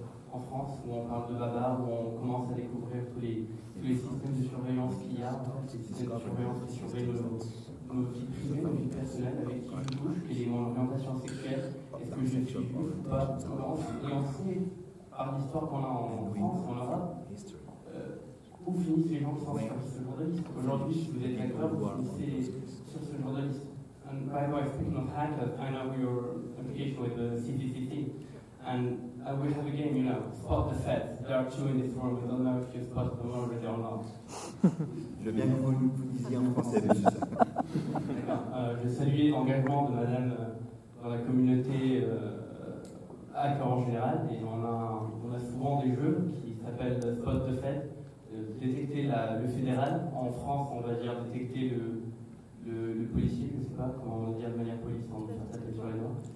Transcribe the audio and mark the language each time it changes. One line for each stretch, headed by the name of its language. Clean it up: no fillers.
French: en France, où on parle de bavard, où on commence à découvrir tous les systèmes de surveillance qu'il y a, les systèmes de surveillance qui surveillent nos vies privées, nos vies personnelles, avec qui je touche, quelle est mon orientation sexuelle, est-ce que je suis juif ou pas, et on sait, par l'histoire qu'on a en France, en Europe, où finissent les gens qui sont sur ce genre de liste. Aujourd'hui, si vous êtes d'accord, vous finissez sur ce genre de liste.
English: And by the way, speaking of hackers, I know your application with the CCCC, and we have a game, you know, spot the feds. There are two in this room, we don't know if you spot them already or not.
French: Je veux bien que vous disiez en français, monsieur. D'accord. Je saluais l'engagement de madame dans la communauté hacker en général, et on a souvent des jeux qui s'appellent Spot the Fed. Détecter le fédéral. En France, on va dire détecter le policier, je ne sais pas comment on va dire de manière police, on va faire taper sur les doigts.